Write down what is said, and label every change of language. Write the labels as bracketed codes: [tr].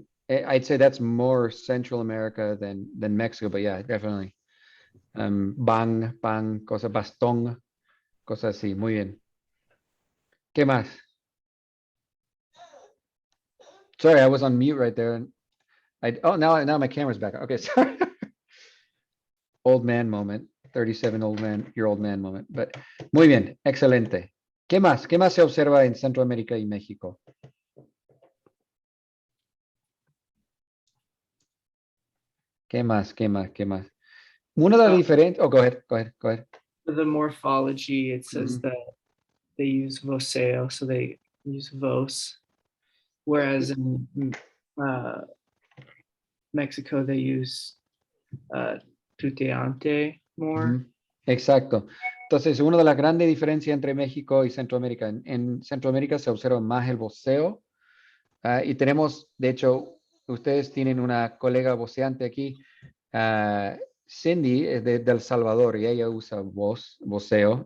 [en] I'd say that's more Central America than Mexico, but yeah, definitely. [es] Bang, cosa, bastón, cosas así. Muy bien. ¿Qué más? [en] Sorry, I was on mute right there. Now my camera's back. Okay, sorry. Old man moment. 37-year-old man moment. But [es] muy bien, excelente. ¿Qué más? ¿Qué más se observa en Centroamérica y México? ¿Qué más? Una de las diferentes. [en] Oh, go ahead. For the morphology, it says that they use voceo, so they use vos, whereas in Mexico they use tuteante more. [es] Exacto. Entonces, una de las grandes diferencias entre México y Centroamérica. En Centroamérica se observa más el voceo. Y tenemos, de hecho, ustedes tienen una colega voceante aquí. Cindy es de El Salvador y ella usa voceo.